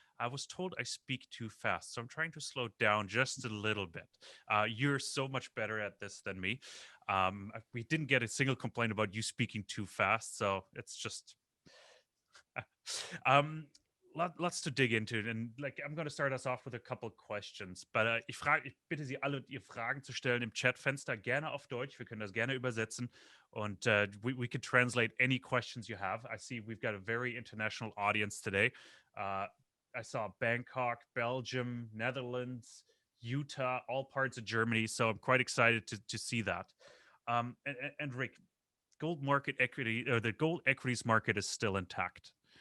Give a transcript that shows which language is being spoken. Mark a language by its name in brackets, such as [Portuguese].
[English] I was told I speak too fast, so I'm trying to slow down just a little bit. You're so much better at this than me. We didn't get a single complaint about you speaking too fast, so it's just lots to dig into. And like, I'm going to start us off with a couple questions. But [German] ich bitte Sie alle, ihr Fragen zu stellen im Chatfenster, gerne auf Deutsch. Wir können das gerne übersetzen. Und [English] we could translate any questions you have. I see we've got a very international audience today. I saw Bangkok, Belgium, Netherlands, Utah, all parts of Germany. So I'm quite excited to see that. And Rick, gold market equity, or the gold equities market is still intact.